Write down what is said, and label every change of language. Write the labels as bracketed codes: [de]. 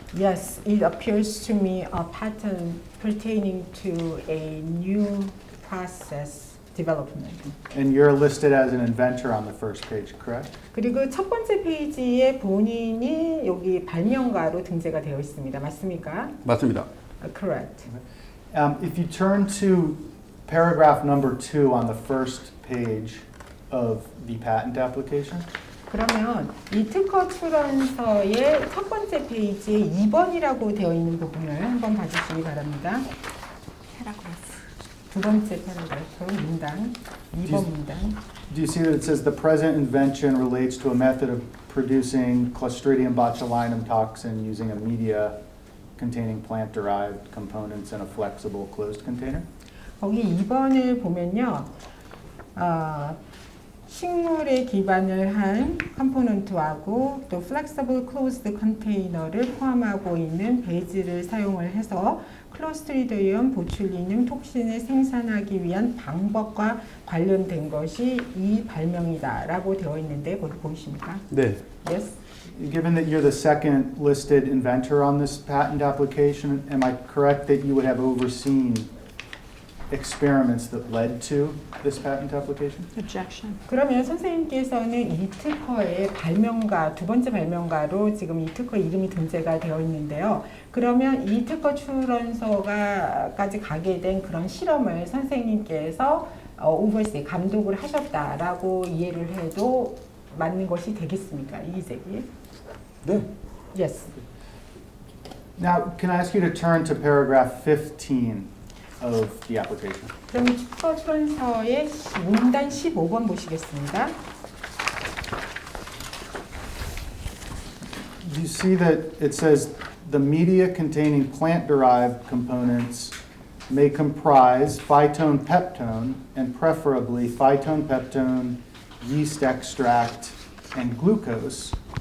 [en] Yes, it appears to me a patent pertaining to a new process development. And you're listed as an inventor on the first page, correct? [ko] 그리고 첫 번째 페이지에 본인이 여기 발명가로 등재가 되어 있습니다. 맞습니까? 맞습니다. [en] Correct. If you turn to paragraph number 2 on the first page of the patent application, [ko] 그러면 이 특허 출원서의 첫 번째 페이지에 2번이라고 되어 있는 부분을 한번 봐주시기 바랍니다. [en] Paragraph. [ko] 두 번째 패러그래프 문단, 2번 문단. [en] do you see that it says the present invention relates to a method of producing Clostridium botulinum toxin using a media containing plant-derived components in a flexible closed container? [ko] 거기 2번을 보면요. 식물에 기반을 한 컴포넌트하고 또 플렉서블 클로즈드 컨테이너를 포함하고 있는 배지를 사용을 해서 클로스트리디움 보출리눔 톡신을 생산하기 위한 방법과 관련된 것이 이 발명이다라고 되어 있는데 거기 보이십니까? 네. [en] Yes. Given that you're the second listed inventor on this patent application, am I correct that you would have overseen experiments that led to this patent application? Objection. [ko] 그러면 선생님께서는 이 특허의 발명가, 두 번째 발명가로 지금 이 특허 이름이 등재가 되어 있는데요. 그러면 이 특허 출원서가까지 가게 된 그런 실험을 선생님께서 오버시 감독을 하셨다라고 이해를 해도 맞는 것이 되겠습니까? 이기재기. 네. [en] Yes. Now, can I ask you to turn to paragraph 15 of the application? [ko] 그럼 특허 출원서의 문단 15번 보시겠습니다. [en] You see that it says the media containing plant-derived components may comprise phytone peptone and preferably phytone peptone, yeast extract, and glucose.